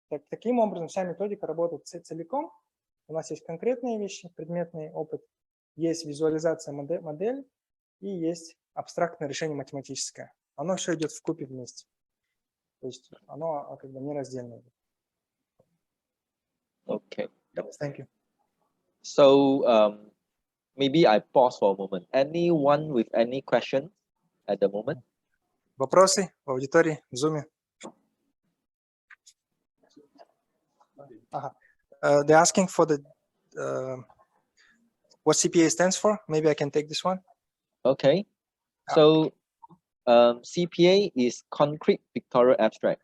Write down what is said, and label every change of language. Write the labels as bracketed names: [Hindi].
[Russian] Таким образом, вся методика работает целиком. У нас есть конкретные вещи, предметный опыт, есть визуализация модели и есть абстрактное решение математическое. Оно все идет вкупе вместе. То есть оно как бы нераздельно. [English] Okay. Thank you. So maybe I pause for a moment. Anyone with any question at the moment? [Russian] Вопросы в аудитории, в Zoom? [English] They're asking for the what CPA stands for. Maybe I can take this one. Okay. So CPA is concrete pictorial abstract.